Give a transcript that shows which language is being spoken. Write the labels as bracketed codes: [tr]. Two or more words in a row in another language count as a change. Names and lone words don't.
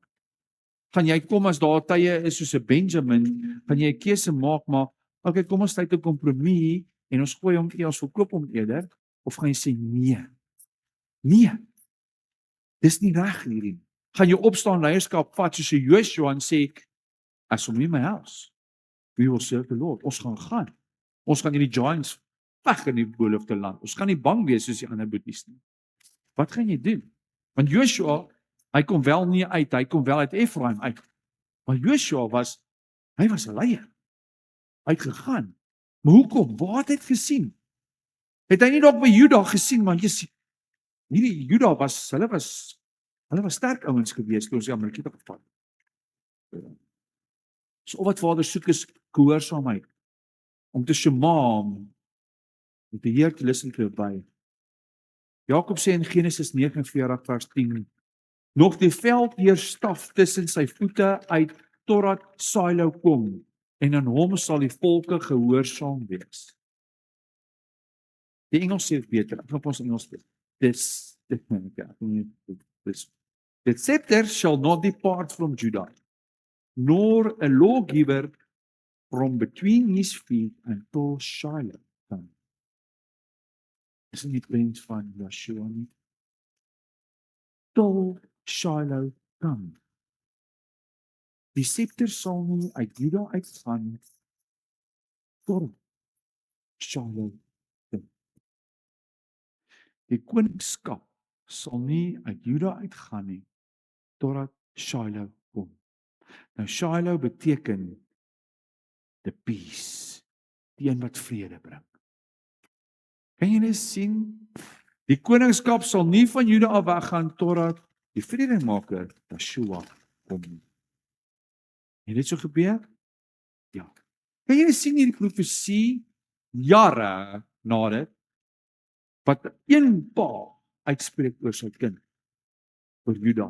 [af] Gaan jy kom as daar tye is soos 'n Benjamin, gaan jy 'n keuse maak, maar okay, kom ons sluit 'n kompromie en ons gooi hom ons verkoop hom eerder, of gaan jy sê nee, dis nie reg hierdie. Gaan jy opstaan leierskap vat soos 'n Joshua en sê, [en] as for me and my house, we will serve the Lord. [af] Ons gaan hierdie giants weg in die beloofde land. Ons gaan nie bang wees soos die ander boeties nie. Wat gaan jy doen? Want Joshua, hy kom wel nie uit, hy kom wel uit Efraim uit. Maar Joshua was 'n leier. Hy het gegaan. Maar hoekom? Waar het hy gesien? Het hy nie dalk by Juda gesien, maar hierdie Juda hulle was sterk ouens gewees toe ons die Amalekiete gevat het. So wat Vader soek is gehoorsaamheid. Om te shema, om te [en] hear, to listen, to obey. [af] Jakob sê in Genesis 49 vers 10, nog die veldheer staf tussen sy voete uit totdat Silo kom, en aan hom sal die volke gehoorsaam wees. Die Engels sê beter, ek gaan ons Engels sê. [en] The scepter shall not depart from Judah, nor a lawgiver from between his feet until Shiloh come. [af] Is nie prent van Joshua nie. [en] Till Shiloh come. [af] Die scepter sal nie uit Juda uitgaan tot Shiloh kom. Die koningskap sal nie uit Juda uitgaan nie totdat Shiloh kom. Nou Shiloh beteken [en] the peace, [af] die een wat vrede bring. Kan jy net sien? Die koningskap sal nie van Juda af weggaan totdat die vredemaker, Yeshua, kom. Het dit so gebeur? Ja. Kan jy net sien hierdie profesie jare na dit wat een pa uitspreek oor sy kind, oor Juda.